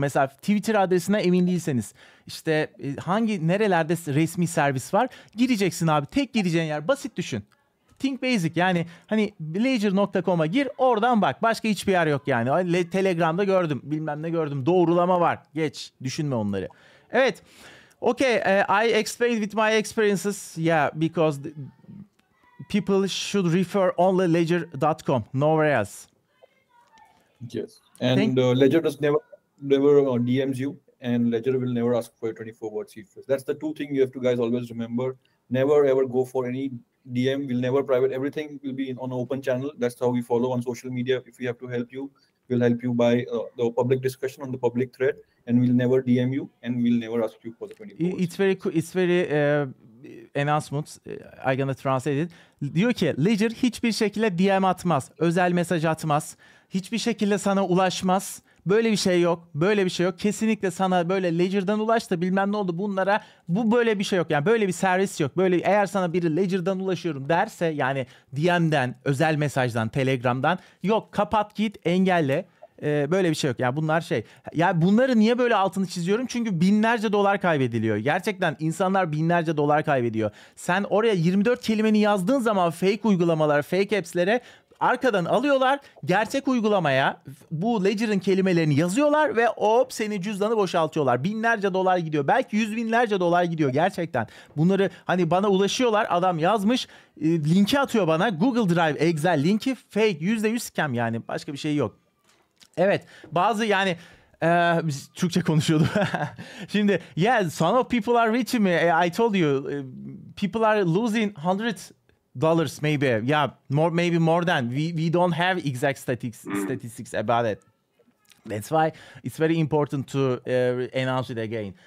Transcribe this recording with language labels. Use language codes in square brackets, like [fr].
[tr] Mesela Twitter adresine emin değilseniz, işte nerelerde resmi servis var, gireceksin abi. Tek gireceğin yer basit, düşün. [en] Think basic, [tr] yani hani ledger.com'a gir, oradan bak. Başka hiçbir yer yok yani. Telegram'da gördüm, bilmem ne gördüm, doğrulama var. Geç, düşünme onları. Evet. [en] Okay, I explained with my experiences. Yeah, because people should refer only ledger.com, nowhere else. Yes, and Ledger does never DMs you, and Ledger will never ask for a 24-word seed phrase. That's the two things you have to guys always remember. Never ever go for any DM. We'll never private. Everything will be on an open channel. That's how we follow on social media. If we have to help you, we'll help you by the public discussion on the public thread, and we'll never DM you, and we'll never ask you for the 24. It's very cool. It's very announcement. I'm gonna translate it. [tr] Diyor ki Ledger hiçbir şekilde DM atmaz, özel mesaj atmaz, hiçbir şekilde sana ulaşmaz. Böyle bir şey yok. Böyle bir şey yok. Kesinlikle sana böyle Ledger'dan ulaştı, bilmem ne oldu, bunlara bu böyle bir şey yok. Yani böyle bir servis yok. Böyle eğer sana biri Ledger'dan ulaşıyorum derse, yani DM'den, özel mesajdan, Telegram'dan, yok, kapat git, engelle. Böyle bir şey yok. Yani bunlar şey. Ya bunları niye böyle altını çiziyorum? Çünkü binlerce dolar kaybediliyor. Gerçekten insanlar binlerce dolar kaybediyor. Sen oraya 24 kelimeni yazdığın zaman fake uygulamalar, fake apps'lere arkadan alıyorlar, gerçek uygulamaya bu Ledger'ın kelimelerini yazıyorlar ve hop senin cüzdanı boşaltıyorlar. Binlerce dolar gidiyor. Belki yüz binlerce dolar gidiyor gerçekten. Bunları hani bana ulaşıyorlar. Adam yazmış, linki atıyor bana. Google Drive, Excel linki fake. %100 scam yani. Başka bir şey yok. Evet, bazı yani biz Türkçe konuşuyorduk. [en] Şimdi yeah, some of people are rich me. I told you people are losing $100 maybe. Yeah, maybe more than. We don't have exact statistics about it. That's why it's very important to announce it again.